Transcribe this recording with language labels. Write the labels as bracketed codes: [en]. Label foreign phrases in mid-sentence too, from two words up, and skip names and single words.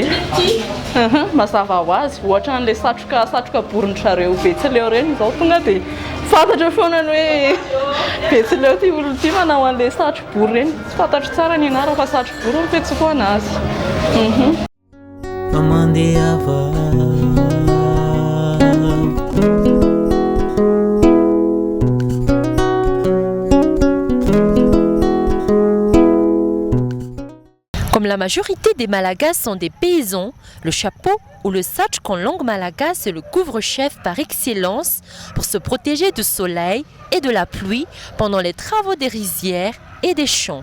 [mg] Mazava ho azy ohatra an'ilay satroka borin-trareo Betsileo reny izao tonga dia fantatra foana ny hoe Betsileo ty olona ty manao an'ilay satrobory reny. Tsy fantatro tsara ny anara fa satrobory no fetsiko anazy. Mandeha [fr] Comme la majorité des Malagas sont des paysans, le chapeau ou le satchk en langue malagasse est le couvre-chef par excellence pour se protéger du soleil et de la pluie pendant les travaux des rizières et des champs.